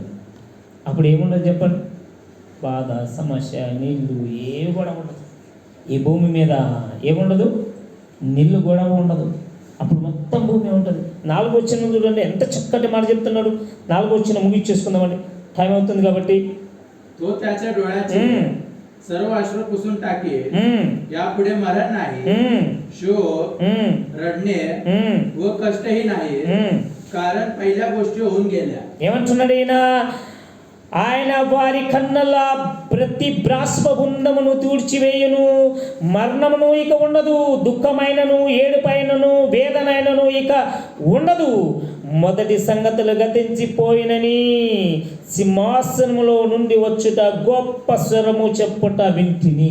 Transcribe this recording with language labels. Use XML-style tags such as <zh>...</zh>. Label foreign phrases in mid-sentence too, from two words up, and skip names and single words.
<te>అప్పుడు ఏముండదు చెప్పండి? బాధ, సమస్య, నీళ్ళు ఏమి కూడా ఉండదు. ఈ భూమి మీద ఏముండదు? నీళ్ళు కూడా ఉండదు. అప్పుడు మొత్తం భూమి ఉంటుంది. 4వ వచనం చూడండి ఎంత చక్కటి మాట చెప్తున్నాడు. 4వ వచనం ముగించేసుకుందామండి, టైం అవుతుంది కాబట్టి.</te> <mr>तो त्याच्या डोळ्याचे सर्व अश्रू पुसून टाके. यापुढे मरण नाही, शोक, रडणे व कष्टही नाही, कारण पहिल्या गोष्टी होऊन गेल्या.</mr> <te>ఏమంటున్నాడు ఈయన? ఆయన వారి కన్నుల ప్రతి బాష్పబుందమును తూడ్చివేయును, మరణమును ఇక ఉండదు, దుఃఖమైనను ఏడుపైనను వేదనైనను ఇక ఉండదు, మొదటి సంగతులు గతించిపోయినని సింహాసనములో నుండి వచ్చుట గొప్ప స్వరము చెప్పుట వింటిని.</te>